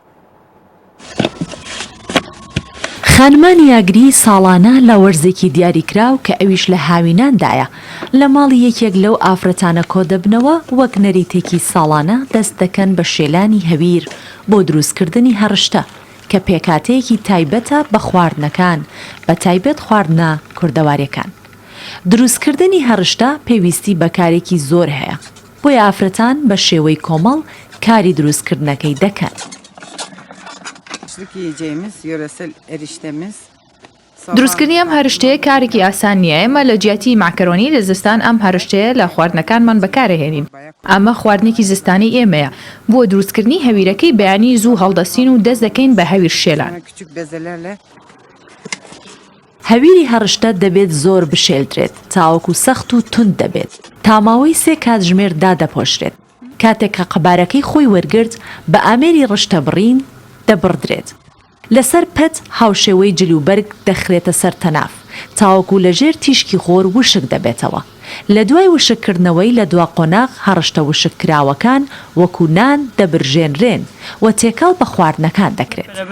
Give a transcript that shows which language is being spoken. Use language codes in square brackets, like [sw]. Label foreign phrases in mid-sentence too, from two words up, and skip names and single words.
[ckb] خانمانی ئاگری ساڵانە لە وەرزێکی دیاریکراو کە ئەویش لە هاویناندایە لە ماڵی یەکێک لەو ئافرەتانە کۆ دەبنەوە وەک نەریتێکی ساڵانە دەست دەکەن بە شێلانی هەویر بۆ دروستکردنی هەڕشتە کە پێکاتەیەکی تایبەتە بە خواردنەکان بە تایبەت خواردنە کوردەواریەکان. دروستکردنی هەڕشتە پێویستی بەکارێکی زۆر هەیە بۆیە ئافرەتان بە شێوەی کۆمەڵ کاری دروستکردنەکەی دەکەن. [tr] Yiyeceğimiz yöresel eriştemiz. [ckb] دروستکردنی ئەم هەرشتەیە کارێکی ئاسان نییە ئێمە لە جیاتی ماکەرۆنی لە زستان ئەم هەرشتەیە لە خواردنەکانمان بەکارەهێنین ئەمە خواردنێکی زستانی ئێمەیە بۆ دروستکردنی هەویرەکەی بەیانی زوو هەڵدەستین و دەست دەکەین بە هەویر شێلان هەویری هەڕشتە دەبێت زۆر بشێلدرێت تاوەکو سەخت و تند دەبێت تاماوەی 3 کاتژمێر دادەپۆشرێت کاتێک کە قەبارەکەی خۆی وەرگرت بە ئامێری ڕشتە بڕین دەبڕدرێت لەسەر پەت هاوشێوەی جلوبەرگ دەخرێتە سەر تەناف تاوەکو لەژێر تیشکی خۆر وشک دەبێتەوە لە دوای وشکردنەوەی لە دوا قۆناغ هەڕشتە وشک کراوەکان وەکو نان دەبرژێنرێن و تێکەڵ بە خواردنەکان دەکرێت.